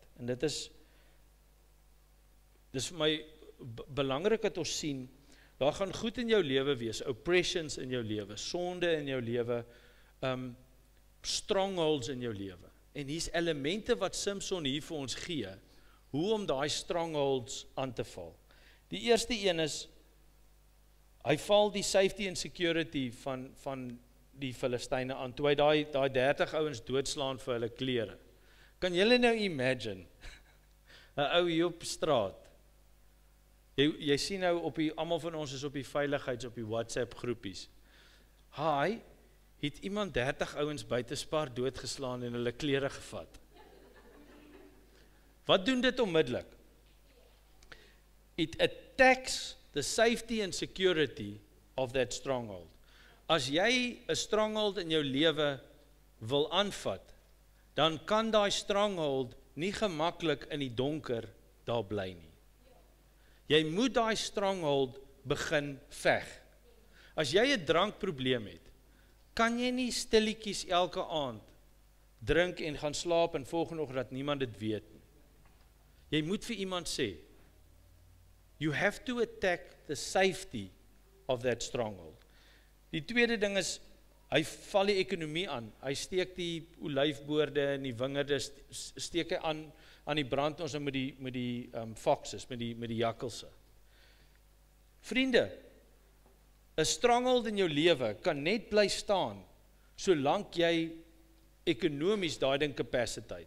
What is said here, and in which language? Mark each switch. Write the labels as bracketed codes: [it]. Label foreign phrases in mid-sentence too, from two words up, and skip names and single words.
[af] En dit is vir my belangrik dat ons sien, daar gaan goed in jou lewe wees, oppressions in jou lewe, sonde in jou lewe, strongholds in jou lewe. En hier's elemente wat Samson hier vir ons gee, hoe om daai strongholds aan te val. Die eerste een is, hy val die [en] safety and security [af] van die Filistyne aan, toe hy daai 30 ouens doodslaan vir hulle klere. Kan julle nou imagine, 'n ou hier op straat, jy sien nou almal van ons is op die veiligheids, op die WhatsApp groepies. Hi, het iemand 30 ouens buitespar doodgeslaan en hulle klere gevat. Wat doen dit onmiddellik? [en] It attacks the safety and security of that stronghold. [af] As jy 'n stronghold in jou lewe wil aanvat, dan kan daai stronghold nie gemaklik in die donker daar bly nie. Jy moet daai stronghold begin veg. As jy 'n drankprobleem het, kan jy nie stilletjies elke aand drink en gaan slaap en volgende oggend dat niemand dit weet nie. Jy moet vir iemand sê, [en] you have to attack the safety of that stronghold. [af] Die tweede ding is, hy val die ekonomie aan. Hy steek die olyfboorde en die wingerde, steek hy aan die brand ons met die foxes, met die jakkalse. Vriende, 'n stronghold in jou lewe kan net bly staan, solank jy ekonomies daai ding kapasiteit.